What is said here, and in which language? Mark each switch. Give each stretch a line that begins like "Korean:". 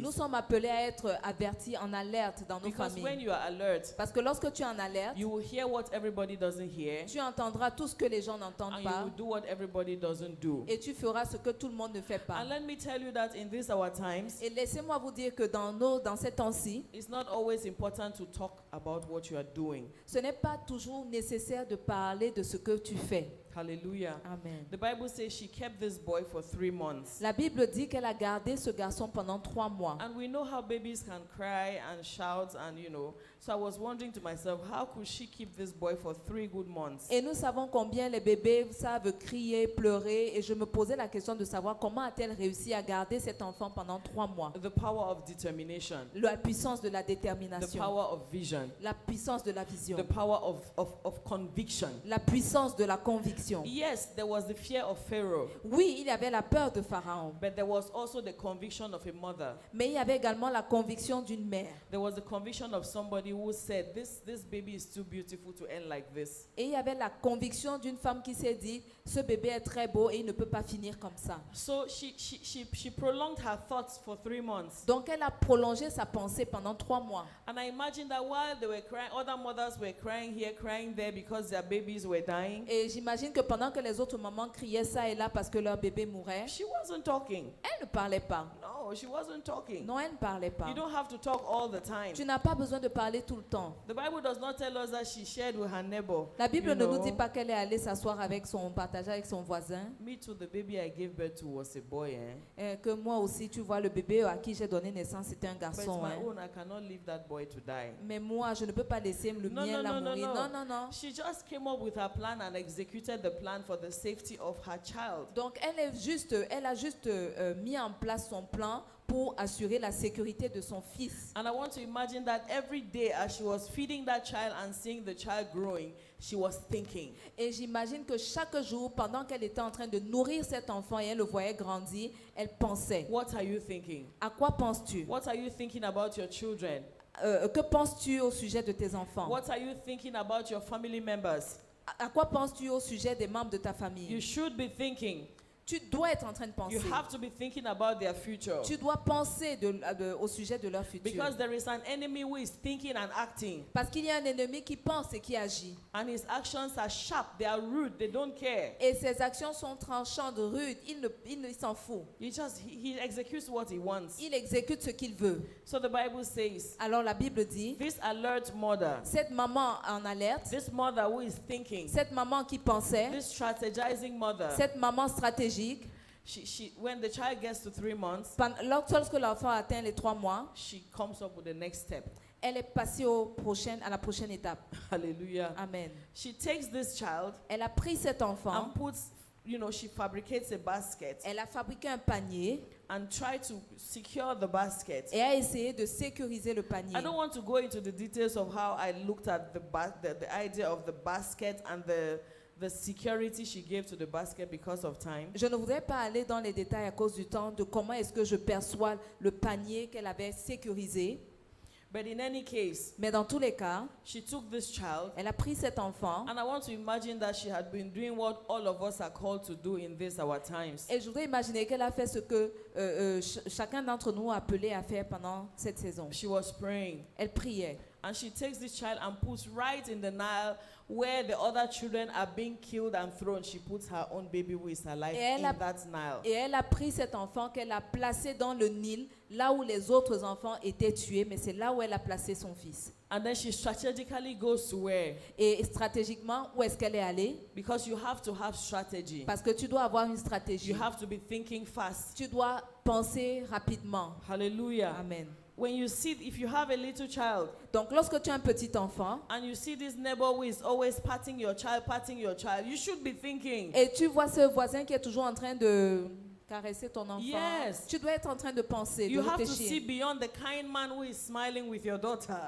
French: Nous sommes appelés à être avertis, en alerte dans nos
English: Because when
French: familles.
English: you are alert,
French: Parce que lorsque tu es en alerte,
English: you will hear what everybody doesn't hear,
French: tu entendras tout ce que les gens n'entendent
English: and you
French: pas
English: will do what everybody doesn't do.
French: et tu feras ce que tout le monde ne fait pas.
English: And let me tell you that in these our times,
French: Et laissez-moi vous dire que dans ces temps-ci,
English: it's not always important to talk about what you are doing.
French: ce n'est pas toujours nécessaire de parler de ce que tu fais. Hallelujah. Amen.
English: The Bible says she kept this boy for 3 months.
French: La Bible dit qu'elle a gardé ce garçon pendant 3 mois.
English: And we know how babies can cry and shout and so I was wondering to myself, how could she keep this boy for 3 good months?
French: Et nous savons combien les bébés savent crier, pleurer. Et je me posais la question de savoir comment a-t-elle réussi à garder cet enfant pendant 3 mois.
English: The power of determination,
French: La puissance de la
English: the
French: détermination,
English: power of vision,
French: la puissance de la vision,
English: the power of conviction.
French: la puissance de la conviction.
English: Yes, there was the fear of Pharaoh,
French: Oui, il y avait la peur de Pharaon,
English: but there was also the conviction of a mother.
French: mais il y avait également la conviction d'une mère.
English: There was the conviction of somebody who said, this baby is too beautiful to end like this.
French: Et il y avait la conviction d'une femme qui s'est dit, ce bébé est très beau et il ne peut pas finir comme ça.
English: So she prolonged her thoughts for 3 months.
French: Donc elle a prolongé sa pensée pendant 3 mois.
English: And I imagine that while they were crying, other mothers were crying here, crying there because their babies were dying.
French: Et j'imagine que pendant que les autres mamans criaient ça et là parce que leur bébé mourait,
English: She wasn't talking.
French: elle ne parlait pas.
English: No, she wasn't talking.
French: Non, elle ne parlait pas.
English: You don't have to talk all the time.
French: Tu n'as pas besoin de parler tout le temps.
English: The Bible does not tell us that she shared with her neighbor.
French: La Bible
English: you
French: ne nous
English: know.
French: dit pas qu'elle est allée s'asseoir avec partager avec son voisin.
English: Me too, the baby I gave birth to was a boy,
French: Que moi aussi, tu vois, le bébé à qui j'ai donné naissance, c'était un
English: But it's
French: garçon.
English: my own, I cannot leave that boy to die.
French: Mais moi, je ne peux pas laisser le
English: No,
French: mien
English: no,
French: là
English: no, no,
French: mourir.
English: no.
French: Non, non, non.
English: She just came up with her plan and executed the plan for the safety of her child.
French: Donc, elle a juste mis en place son plan pour assurer la sécurité de son fils.
English: And I want to imagine that every day as she was feeding that child and seeing the child growing, she was thinking.
French: Et j'imagine que chaque jour, pendant qu'elle était en train de nourrir cet enfant et elle le voyait grandir, elle pensait.
English: What are you thinking?
French: À quoi penses-tu?
English: What are you thinking about your children?
French: Que penses-tu au sujet de tes enfants?
English: What are you thinking about your family members?
French: À quoi penses-tu au sujet des membres de ta
English: You
French: famille?
English: should be thinking.
French: Tu dois être en train de penser.
English: You have to be thinking about their future.
French: Tu dois penser au sujet de leur futur.
English: Because there is an enemy who is thinking and acting.
French: Parce qu'il y a un ennemi qui pense et qui agit.
English: And his actions are sharp, they are rude, they don't care.
French: Et ses actions sont tranchantes, rudes. Il s'en fout.
English: He executes what he wants.
French: Il exécute ce qu'il veut.
English: So the Bible says,
French: Alors la Bible dit,
English: this alert mother,
French: cette maman en alerte,
English: this mother who is thinking,
French: cette maman qui pensait,
English: this strategizing mother,
French: cette maman stratégique,
English: when the child gets to 3 months,
French: lorsque l'enfant atteint les 3 mois,
English: she comes up with the next step.
French: elle est passée à la prochaine étape. Hallelujah. Amen.
English: She takes this child
French: Elle a pris cet enfant,
English: and puts, she fabricates a basket
French: elle a fabriqué un panier
English: and try to secure the basket.
French: et a essayé de sécuriser le panier.
English: I don't want to go into the details of how I looked at the idea of the basket and the security she gave to the basket because of time.
French: Je ne voudrais pas aller dans les détails à cause du temps de comment est-ce que je perçois le panier qu'elle avait sécurisé.
English: But in any case,
French: Mais dans tous les cas,
English: she took this child,
French: elle a pris cet enfant.
English: and I want to imagine that she had been doing what all of us are called to do in these our times.
French: Et je voudrais imaginer qu'elle a fait ce que chacun d'entre nous a appelé à faire pendant cette saison.
English: She was praying,
French: Elle priait.
English: and she takes this child and puts right in the Nile where the other children are being killed and thrown. She puts her own baby who is alive in that Nile.
French: Et elle a pris cet enfant qu'elle a placé dans le Nil, là où les autres enfants étaient tués, mais c'est là où elle a placé son fils.
English: And then she strategically goes to where?
French: Et stratégiquement, où est-ce qu'elle est allée?
English: Because you have to have strategy.
French: Parce que tu dois avoir une stratégie.
English: You have to be thinking fast.
French: Tu dois penser rapidement. Hallelujah. Amen.
English: When you see, if you have a little child,
French: Donc, lorsque tu as un petit enfant,
English: and you see this neighbor who is always patting your child, you should be thinking,
French: et tu vois ce voisin qui est toujours en train de caresser ton enfant,
English: Yes.
French: tu dois être en train de penser, de
English: you have to see
French: réfléchir.
English: beyond the kind man who is smiling with your daughter.